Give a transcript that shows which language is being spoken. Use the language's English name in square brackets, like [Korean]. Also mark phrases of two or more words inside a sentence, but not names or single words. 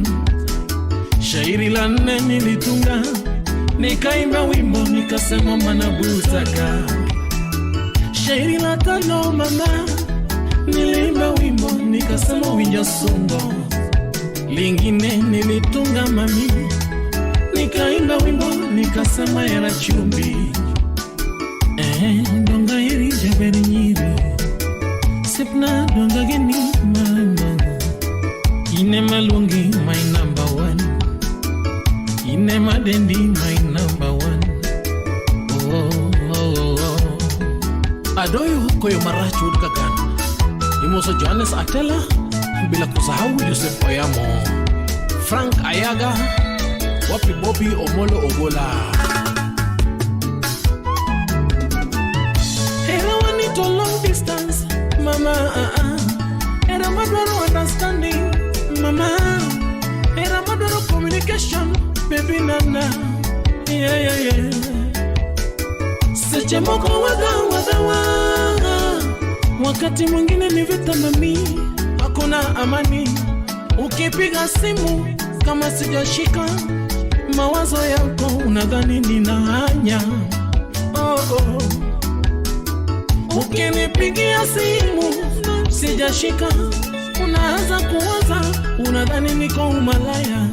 [Swahili] Shairi la nne nilitunga, nikaimba wimbo, nikasema Manabusaka. Shairi la tano mama, niliimba wimbo, nikasema Winja Songo. Lingine nilitunga mami, nikaimba wimbo, nikasema Era Chumbi. [Luo (Kenya and Tanzania)] Donga iri jaberi nyiri, Sipna donga geni mama, Ine Malungi [English] my number one, [Luo (Kenya and Tanzania)] Ine Madendi [English] my number one. Oh, oh, oh, oh. [Luo (Kenya and Tanzania)] Adoyo koyo marachu udkagan, Imoso Johannes Atela, [Swahili] bila kusahau Yusef Oyamo, Frank Ayaga, Wapi Bobby Omolo Ogola. [Luo (Kenya and Tanzania)] Era wanito [English] long distance, [Luo (Kenya and Tanzania)] mama. Era madoro understanding, mama. Era madoro communication, baby nana. [English] Yeah, yeah, yeah. [Luo (Kenya and Tanzania)] Seche moko wadawa. [Swahili] Wakati mwingine ni vita mami, hakuna amani. Ukipiga simu kama sijashika, mawazo yako unadhani ninahanya. Oh, oh. Ukinipigia simu sijashika, unaanza kuwaza, unadhani niko umalaya.